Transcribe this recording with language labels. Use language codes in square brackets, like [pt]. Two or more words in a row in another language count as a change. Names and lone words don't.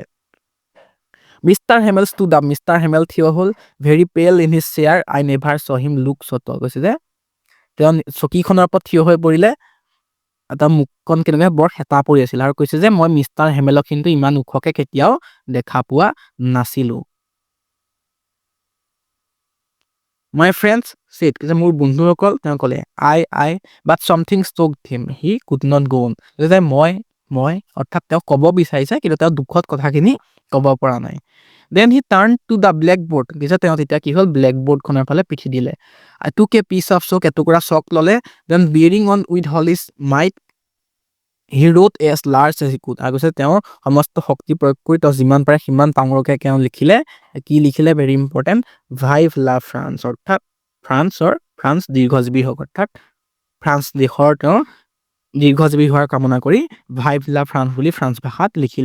[en] Mister Hamel stood up, [as] মিষ্টাৰ হেমেল থিয় হ'ল। [en] Very pale in his chair, I never saw him look so tall. [as] কৈছে যে তেওঁ চকীখনৰ ওপৰত থিয় হৈ পৰিলে, তাৰ মুখখন কেনেকৈ বৰ হেতা পৰি আছিল, আৰু কৈছে যে মই মিষ্টাৰ হেমেলক কিন্তু ইমান ওখকৈ কেতিয়াও দেখা পোৱা নাছিলোঁ। [en] My friends said, [as] যে মোৰ বন্ধুসকল তেওঁ ক'লে, [en] but something choked him, he could not go on। [as] যে মই অৰ্থাৎ তেওঁ ক'ব বিচাৰিছে কিন্তু তেওঁ দুখত কথাখিনি ক'ব পৰা নাই। [en] Then he turned to the blackboard, [as] তেওঁ তেতিয়া কি হ'ল ব্লেকবোৰ্ডখনৰ ফালে পিঠি দিলে। [en] I took a piece of chalk, [as] এটুকুৰা চক ল'লে। [en] Then bearing on with all his might, he wrote as large as he could। [as] আৰু কৈছে তেওঁৰ সমস্ত শক্তি প্ৰয়োগ কৰি তেওঁ যিমান পাৰে সিমান ডাঙৰকৈ তেওঁ লিখিলে। কি লিখিলে [en] very important, [fr] Vive la France, [as] অৰ্থাৎ ফ্ৰান্স দীৰ্ঘজীৱী হওক, অৰ্থাৎ ফ্ৰান্স দেশৰ তেওঁ দীৰ্ঘজীৱী হোৱাৰ কামনা কৰি [fr] Vive la France [as] বুলি ফ্ৰান্স ভাষাত লিখিলে।